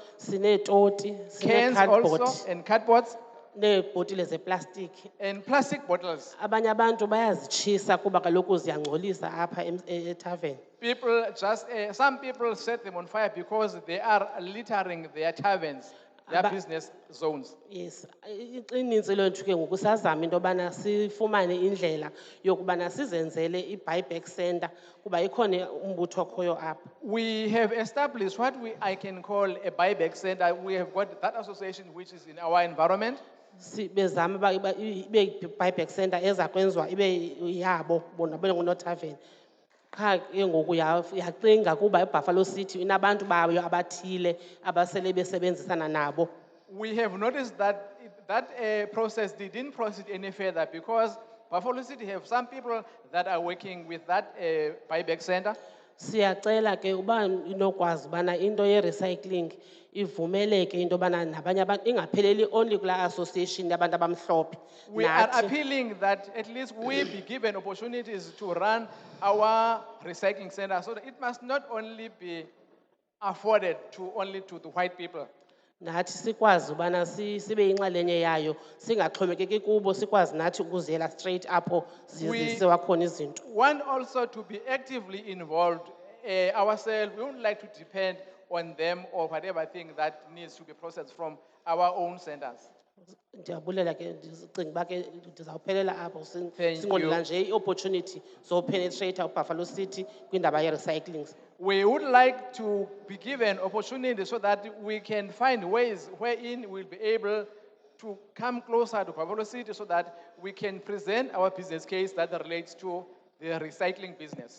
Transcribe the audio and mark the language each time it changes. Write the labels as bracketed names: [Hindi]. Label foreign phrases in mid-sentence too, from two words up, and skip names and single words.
[Xhosa] Sineetoti, [English] cans [Xhosa] sine-cardboard, [English] also, and cardboards, [Xhosa] neebhotile zeplastiki. [English] and plastic bottles. [Xhosa] Abanye abantu bayazitshisa kuba kaloku ziyangcolisa apha ethaveni. [English] People just, some people set them on fire because they are littering their taverns, their business zones. Yes, [Xhosa] inintsi lethu ke ngoku sazama into yobana sifumane indlela yokubana sizenzele i-buyback center kuba ikhona umbutho okhoyo apha. [English] We have established what I can call a buyback center. We have got that association which is in our environment. [Xhosa] Bezama uba ibe i-buyback center eza kwenziwa ibe yabo bona bengunothaveni. Qha ke ngoku yacinga kuba eBuffalo City inabantu bayo abathile abasele besebenzisana nabo. [English] We have noticed that that process didn't proceed any further because Buffalo City have some people that are working with that buyback center. [Xhosa] Siyacela ke uba inokwazi bana into ye-recycling ivumeleke into bana nabanye abantu ingapheleli only kula association yabantu abamhlophe. [English] We are [Xhosa] Nathi- [English] appealing that at least we be given opportunities to run our recycling center so that it must not only be afforded to only to the white people. [Xhosa] nathi sikwazi ubana sibe inxalenye yayo singaxhomekeki kubo sikwazi nathi ukuziyela straight apho [English] We [Xhosa] zisiwa khona izinto. [English] want also to be actively involved ourselves. We wouldn't like to depend on them or whatever thing that needs to be processed from our own centers. [Xhosa] Ndiyabulela ke ndicinga uba ke ndizawuphelela apho [English] Thank [Xhosa] sinqondela [English] you. [Xhosa] nje i-opportunity zopenetrate uBuffalo City kwindaba ye-recycling. [English] We would like to be given opportunity so that we can find ways wherein we'll be able to come closer to Buffalo City so that we can present our business case that relates to the recycling business.